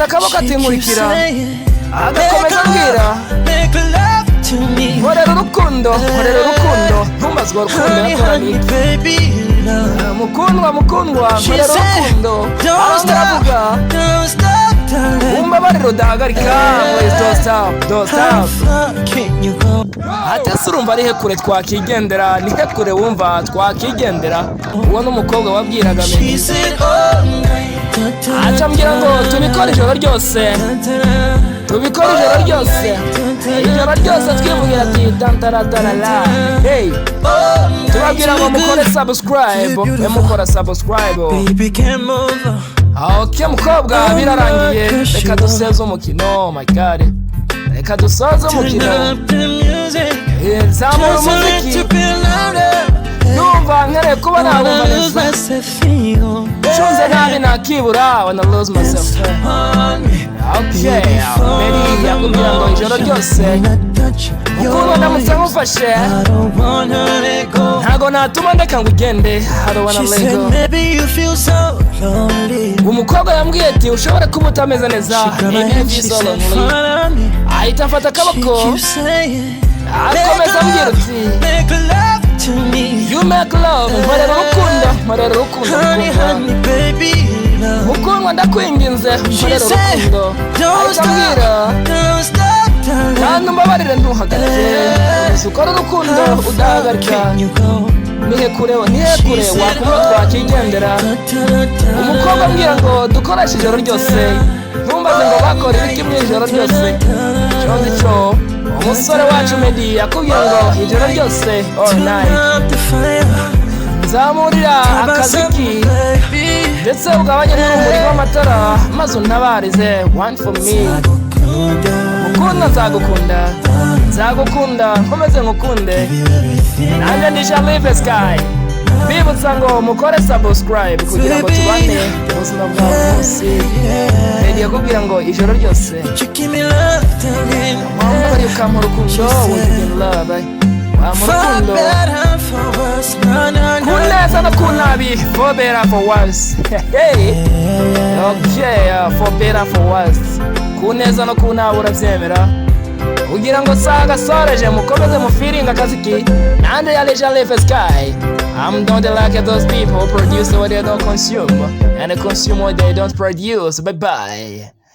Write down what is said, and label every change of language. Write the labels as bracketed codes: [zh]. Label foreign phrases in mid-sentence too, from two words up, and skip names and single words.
[rw] akaboko ati nkurikira, agakomeza ambwira nkorera urukundo ntumbazwa urukundo yakoranye mukundwa nkorera urukundo aravuga umbabarire udahagarika [en] don't stop [rw] ate se urumva ari he kure twakigendera, ni he kure wumva twakigendera. uwo n'umukobwa wabwiraga Meddy acambwira ngo tubikore ijoro ryose ijoro ryose twivugira ati dantaradalala. Hey, tubabwira ngo mukore subscribe, mukora subscribe. Okay mukobwa birarangiye, reka duseze umukino. [en] My God, [rw] reka dusoze umukino. Zamura umuziki numva nkeneye kuba nabumva neza, nshunze nabi nakibura [en] wanna lose myself. [rw] Okay, Meddy yakubwira ngo ijoro ryose mukundwa ndamutse nkufashe ntago natuma ndeka ngo ugende. [en] I don't wanna let go. [rw] Umukobwa yambwiye ati ushobora kuba utameze neza, ahita afata akaboko akomeza ambwira ati [en] you make love, [rw] nkorera urukundo mukundwa ndakwinginze nkorera urukundo. ahita ambwira kandi umbabarire ntuhagarike, ukora urukundo udahagarika. nihe kure wakubura twakigendera. umukobwa ambwira ngo dukoreshe ijoro ryose, ntumbaze ngo bakora ibiki mu ijoro ryose. cyozi cyo umusore wacu Meddy yakubwira ngo ijoro ryose [en] all night. [rw] nzamurira akaziki ndetse ugabanye n'urumuri rw'amatara maze untabarize [en] one for me. [rw] mukunda nzagukunda nkomeze ngukunde. nanjye ndi Shalive Sky bibutsa ngo mukore subscribe kugira ngo tubane ubuzima bwa bose. Meddy yakubwira ngo ijoro ryose wambara ukampa urukundo love wamurukundo kuneza no kunabi [en] for better for worse. Okay, for better for worse, [rw] kuneza no kunabi urabyemera kugira ngo saga soreje mukomeze mufiringa akaziki. Nande ya Shalive Sky. [en] Don't like those people produce what they don't consume and consume what they don't produce. Bye bye.